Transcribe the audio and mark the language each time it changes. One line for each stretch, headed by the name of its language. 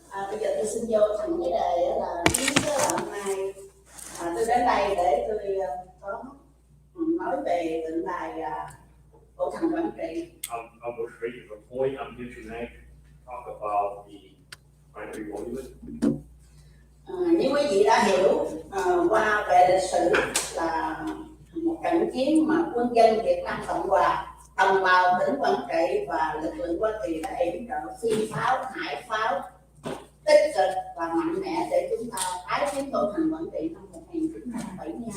Vietnamese: Bây giờ tôi xin vô thành cái đề là hôm nay tôi đến đây để tôi có nói về tượng đài cổ thành Quảng Trị.
English: I'll go straight to the point. I'm here tonight to talk about the YTLS monument.
Vietnamese: Như quý vị đã hiểu qua về lịch sử là một trận chiến mà quân dân Việt Nam Cộng Hòa, đồng bào tỉnh Quảng Trị và lực lượng Hoa Kỳ đã yểm trợ phi pháo, hải pháo tích cực và mạnh mẽ để chúng ta tái chiếm cổ thành Quảng Trị năm 1972.